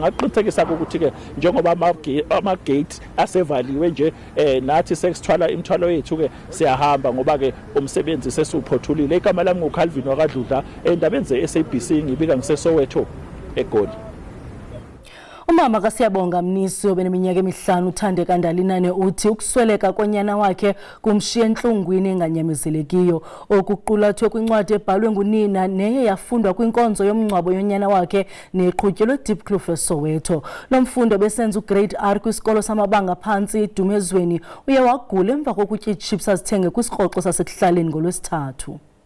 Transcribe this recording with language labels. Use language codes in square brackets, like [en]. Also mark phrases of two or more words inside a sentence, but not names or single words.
[zu] Ngaqinisekisa ukuthi ke njengoba ama-gate asevaliwe nje nathi sekusithwala imithwalo yethu ke siyahamba, ngoba ke umsebenzi sesuphothulile. Igama lami nguCalvin wakadludla endabeni ze-SABC, ngibika ngiseSoweto eGoli. [xh] Umama kaSiyabonga Mnisi obeneminyaka emihlanu uThandeka Ndalinane uthi ukusweleka konyana wakhe kumshiya enhlungwini enganyamezelekiyo. Okuqulathwe kwincwadi ebhalwe ngunina neye yafundwa kwinkonzo yomngcwabo yonyana wakhe neqhutyelwe Diepkloof eSoweto. Lo mfundo obesenza ugrade R kwisikolo samabanga phansi eDumezweni uye wagula emva kokutya ichips azithenge kwisikroxo sasekuhlaleni ngolwesithathu.